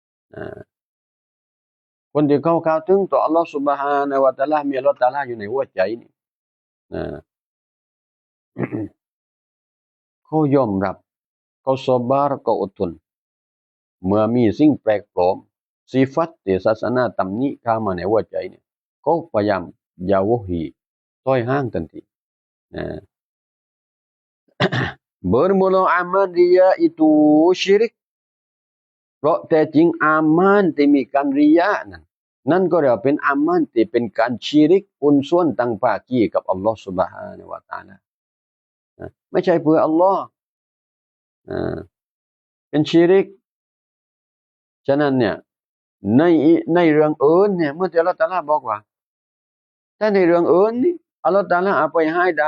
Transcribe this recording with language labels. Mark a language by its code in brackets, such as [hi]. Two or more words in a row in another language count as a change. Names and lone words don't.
[th] คนที่เข้าถึงต่ออัลลอฮ์ [ar] سبحانه وتعالى [th] มีอัลลอฮ์ตะอาลาอยู่ในหัวใจนี่เขายอมรับเขาซอบาร์เขาอดทนเมื่อมีสิ่งแปลกปลอมsifatที่ศาสนาตำหนิเข้ามาในหัวใจเนี่ยเขาพยายามยาวฮีถอยห่างทันที [ms] bermula amal dia itu syirik [th] เพราะแต่จริงอามานที่มีการริยะนั่นก็เรียกว่าเป็นอามานที่เป็นการชิริกอุนส่วนตั้งภาคีกับอัลลอฮฺ سبحانه และ تعالى ไม่ใช่เพื่ออัลลอฮ์ เป็นชิริกฉะนั้นเนี่ยในในเรื่องอื่นเนี่ยเมื่อที่อัลลอฮฺตะอาลาบอกว่าถ้าในเรื่องอื่นนี่อัลลอฮฺตะอาลาเอาไปให้ได้